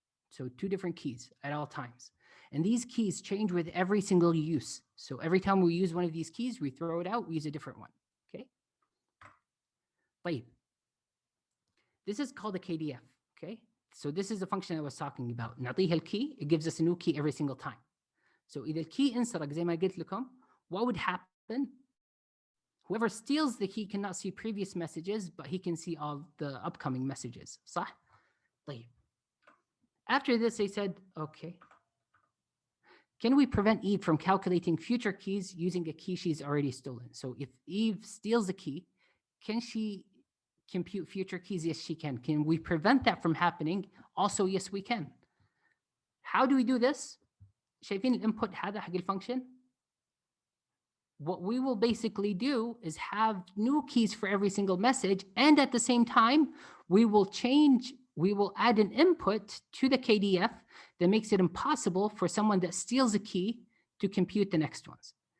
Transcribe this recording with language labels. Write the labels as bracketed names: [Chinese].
[English] So two different keys at all times. And these keys change with every single use. So every time we use one of these keys, we throw it out, we use a different one, okay? [Arabic] طيب. [English] This is called a KDF, okay? So this is the function I was talking about. [Arabic] نعطيها الكي, [English] it gives us a new key every single time. So [Arabic] إذا الكي انسرق زي ما قلت لكم, [English] what would happen? Whoever steals the key cannot see previous messages, but he can see all the upcoming messages. [Arabic] صح? طيب. [English] After this, they said, okay, can we prevent Eve from calculating future keys using a key she's already stolen? So if Eve steals a key, can she compute future keys? Yes, she can. Can we prevent that from happening? Also, yes, we can. How do we do this? [Arabic] شايفين الانبوت هذا حق الفانكشن? [English] What we will basically do is have new keys for every single message, and at the same time, we will add an input to the KDF that makes it impossible for someone that steals a key to compute the next ones.